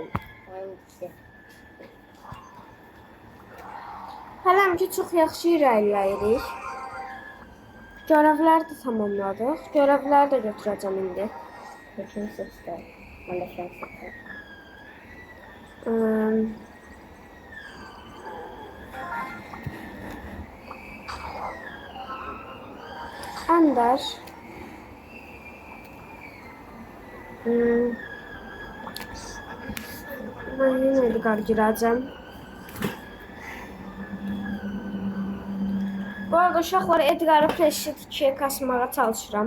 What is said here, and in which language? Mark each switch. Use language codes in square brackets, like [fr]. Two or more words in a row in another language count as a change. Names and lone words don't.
[tr] Hangisi? [az] Hələm ki çox yaxşı irəliləyirik. Görevləri də tamamladıq. Görevləri də götürəcəm indi. [tr] Üçüncü seçti. Ben de şans seçtim. Ender. [az] Mən yenə Edgar girəcəm. Bu arada uşaqlar Edgar'ı Prestige 2'ye kasmağa çalışıram.